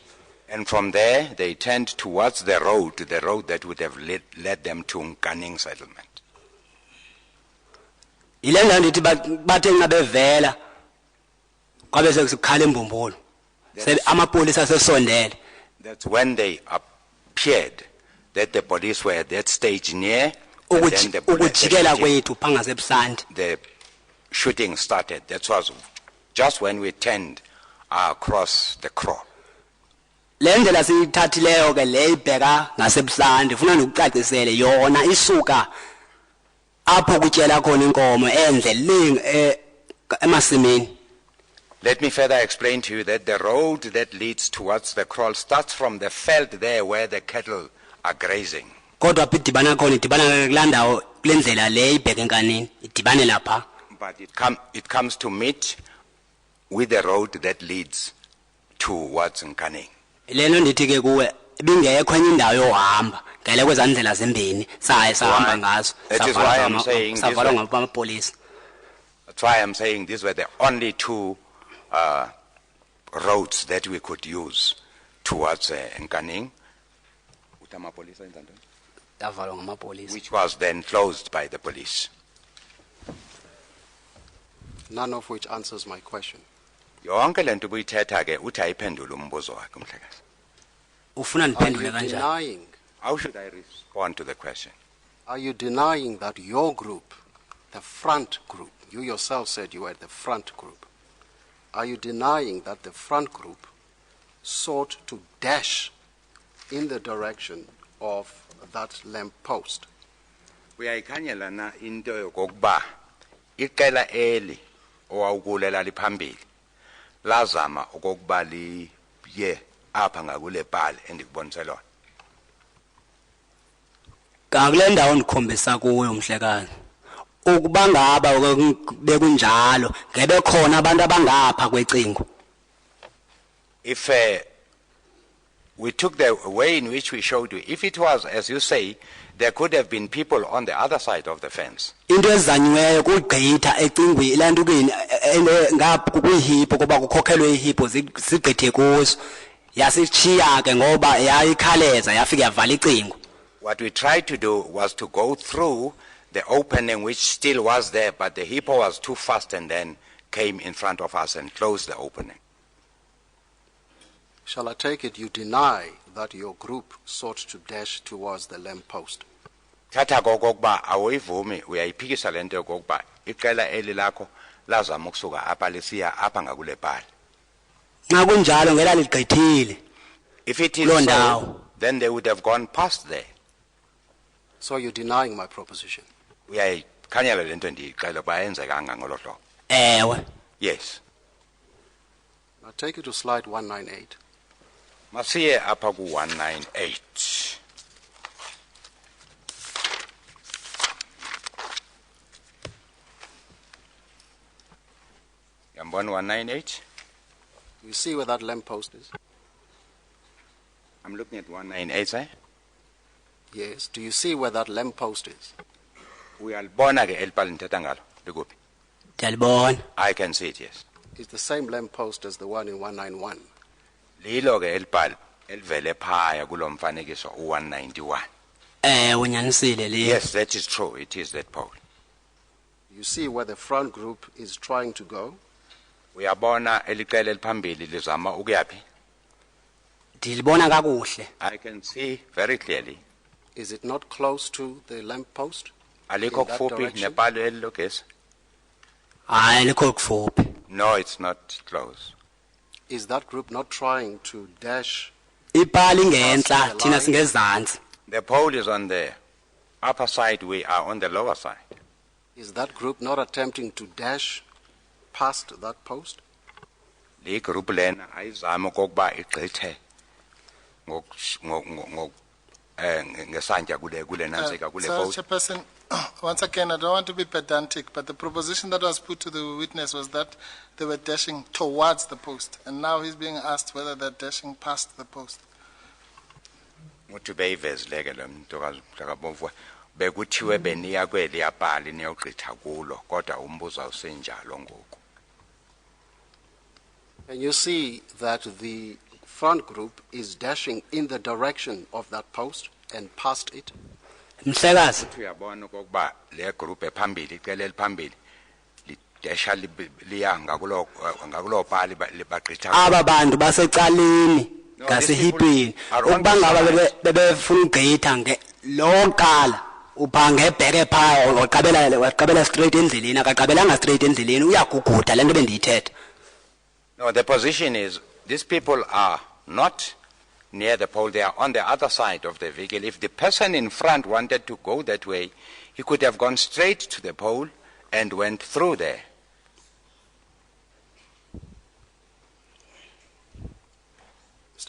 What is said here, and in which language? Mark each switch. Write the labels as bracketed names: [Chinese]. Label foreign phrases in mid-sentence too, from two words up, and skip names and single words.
[English] And from there, they turned towards the road that would have led them to Nkaning settlement. [Xhosa] Ile ndawo ndithi bathe nxa bevela kwabe sekukhala embumbulu. Amapolisa sesondele. [English] That's when they appeared, that the police were at that stage near, and then [Xhosa] ukujikela kwethu phangasebusandi. [English] the shooting started. That was just when we turned across the crawl. [Xhosa] Le ndlela siyithathileyo ke le ibheka ngasebusandi ufuna nokucacisele yona isuka apho kutyela khona inkomo endleleni emasimini. [English] Let me further explain to you that the road that leads towards the crawl starts from the veld there where the cattle are grazing. [Xhosa] Kodwa apho idibana khona idibana kulandawo kule ndlela le ibheka enkanini idibane lapha. [English] But it comes to meet with the road that leads towards Nkaning. [Xhosa] Leno ndithi ke kuwe ibingekho enye indawo yohamba ngele kwezandlela zimbini saye sahamba ngazo [English] That is why I'm saying this [Xhosa] savalwa [English] way. [Xhosa] ngamapolisi. [English] That's why I'm saying these were the only two roads that we could use towards Nkaning, [Xhosa] Yavalwa ngamapolisi. [English] which was then closed by the police. None of which answers my question. [Xhosa] Yonke lento buyithetha ke uthi ayiphendule umbuzo wakhe umhlekazi. Ufuna [English] Are [Xhosa] ndiphendule [English] you [Xhosa] kanjani? [English] denying? How should I respond to the question? Are you denying that your group, the front group, you yourself said you were the front group, are you denying that the front group sought to dash in the direction of that lamp post? [Xhosa] Uyayikhanyela na into yokuba iqela eli owawukulela liphambili lazama okokuba liye apha ngakule bhali endikubonise lona. Kakule ndawo ndikhombisa kuyo mhlekazi. Ukuba ngaba bekunjalo ngebe khona abantu abangapha kwecingo. [English] If we took the way in which we showed you, if it was as you say, there could have been people on the other side of the fence. [Xhosa] Into ezanyiweyo kugqitha ecingweni lantukeni ngapha kuyihipo kuba kukhokhelwe ihipo zigqithe kuzo. Yasichiya ke ngoba yayikhaleza yafika yavala icingo. [English] What we tried to do was to go through the opening which still was there, but the hippo was too fast and then came in front of us and closed the opening. Shall I take it you deny that your group sought to dash towards the lamp post? [Xhosa] Thatha kokokuba awuyivumi uyayiphikisa lento yokokuba iqela eli lakho lazama ukusuka apha lisiya apha ngakule bhali. Nxa kunjalo ngela ligqithile. [English] If it is [Xhosa] Kuloo [English] so, [Xhosa] ndawo. [English] then they would have gone past there. So you're denying my proposition? [Xhosa] Uyayikhanyela lento ndiyixela uba ayenzekanga ngolo hlobo. Ewe. [English] Yes. Now take you to slide 198. [Xhosa] Masiye apha ku 198. Yambona 198? [English] You see where that lamp post is? I'm looking at 198, eh? Yes. Do you see where that lamp post is? [Xhosa] Uyalibona ke elibhali ndithetha ngalo likuphi? Ndiyalibona. [English] I can see it, yes. It's the same lamp post as the one in 191. [Xhosa] Lilo ke elibhali elivele phaya kulo mfanekiso u191. Unyanisile le. [English] Yes, that is true. It is that pole. You see where the front group is trying to go? [Xhosa] Uyabona eliqela eliphambili lizama ukuyaphi? Ndilibona kakuhle. [English] I can see very clearly. Is it not close to the lamp post? [Xhosa] Alikho [English] In that [Xhosa] kufuphi [English] direction? [Xhosa] nepalo elilogesi? Hayi likho kufuphi. [English] No, it's not close. Is that group not trying to dash? [Xhosa] Ipali ngentla thina singezantsi. [English] The pole is on the upper side, we are on the lower side. Is that group not attempting to dash past that post? [Xhosa] Le group lena ayizama okokuba igqithe ngesantya kule nantsika kule [English] So, post. Chairperson, once again, I don't want to be pedantic, but the proposition that was put to the witness was that they were dashing towards the post, and now he's being asked whether they're dashing past the post. [Xhosa] Uthi beyivezileke lo mntokazi mhlakabomvu bekuthiwe beniya kweli yabhali niyogqitha kulo kodwa umbuzo awusenjalo ngoku. [English] And you see that the front group is dashing in the direction of that post and past it? [Xhosa] Mhlekazi. Uyabona okokuba le group ephambili icele eliphambili lidesha liya ngakulo bhali libagqitha. Aba bantu basecaleni ngasehipini ukuba ngaba bebefuna ugqitha nge loqala uphange bheke phaya waqabela straight endleleni akaqabelanga straight endleleni uyaguguda lento bendiyithetha. [English] No, the position is these people are not near the pole, they are on the other side of the vehicle. If the person in front wanted to go that way, he could have gone straight to the pole and went through there. Mr.